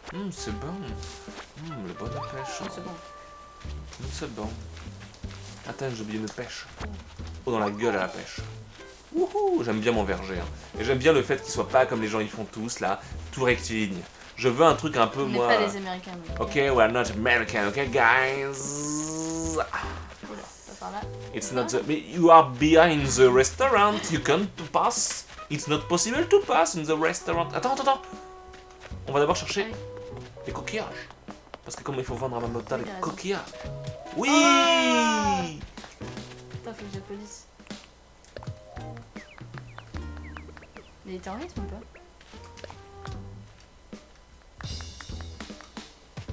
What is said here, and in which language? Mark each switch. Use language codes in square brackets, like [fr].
[fr] C'est bon. Les bonnes pêches. Oh, c'est bon. C'est bon. Attends, j'ai oublié une pêche. Oh, dans la gueule à la pêche. Wouhou, j'aime bien mon verger. Hein. Et j'aime bien le fait qu'il soit pas comme les gens ils font tous là, tout rectiligne. Je veux un truc un peu On n'est moi. pas les Américains. Mais... [en] Ok, we're not American, okay guys. [fr] Oula, pas par là. [en] It's not the... You are behind the restaurant, you can't pass. It's not possible to pass in the restaurant. [fr] Attends. On va d'abord chercher les coquillages. Parce que comme il faut vendre à Mamota les coquillages. Oui. Attends, faut que j'applaudisse. Mais il était en rythme ou pas?